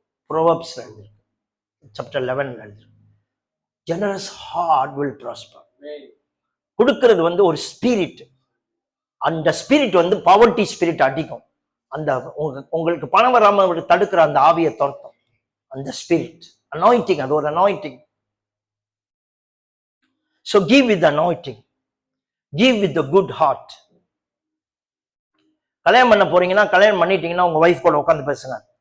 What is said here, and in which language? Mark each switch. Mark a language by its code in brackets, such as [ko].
[en] proverbs [ta] எழுதிருக்கு, [en] Chapter 11 எழுதிருக்கு. Generous heart will prosper. [ta] கொடுக்கிறது வந்து ஒரு ஸ்பிரிட். அந்த ஸ்பிரிட் வந்து பாவர்ட்டி ஸ்பிரிட் அடிக்கும். அந்த உங்களுக்கு பணம் வராம தடுக்கிற அந்த ஆவியை துரத்தும் அந்த ஸ்பிரிட். அனாயிண்டிங், அது ஒரு anointing. [en] So give with anointing, give with the good heart. [ta] கல்யாணம் பண்ண போறீங்கன்னா, கல்யாணம் பண்ணிட்டீங்கன்னா உங்க வைஃப் கூட உட்காந்து பேசுங்க.